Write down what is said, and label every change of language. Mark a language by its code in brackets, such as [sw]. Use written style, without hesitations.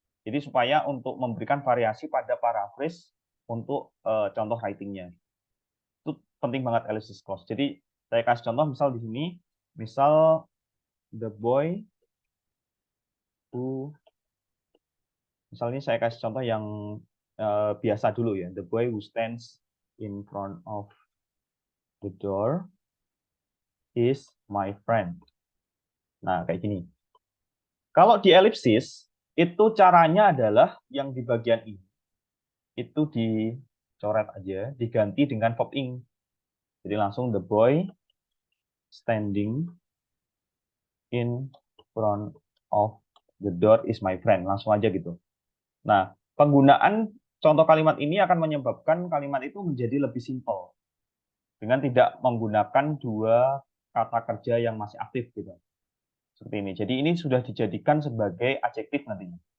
[id] Jadi supaya untuk memberikan variasi pada paraphrase untuk contoh writingnya. Itu penting banget ellipsis clause. Jadi saya kasih contoh misal di sini, misal [en] the boy who, [id] misalnya saya kasih contoh yang biasa dulu ya. [en] The boy who stands in front of the door is my friend. [id] Nah, kayak gini. Kalau di elipsis, itu caranya adalah yang di bagian ini. Itu dicoret aja, diganti dengan verb ing. Jadi langsung [en] the boy standing in front of the door is my friend. [id] Langsung aja gitu. Nah, penggunaan contoh kalimat ini akan menyebabkan kalimat itu menjadi lebih simpel dengan tidak menggunakan dua kata kerja yang masih aktif gitu. Seperti ini. Jadi ini sudah dijadikan sebagai adjektif nantinya.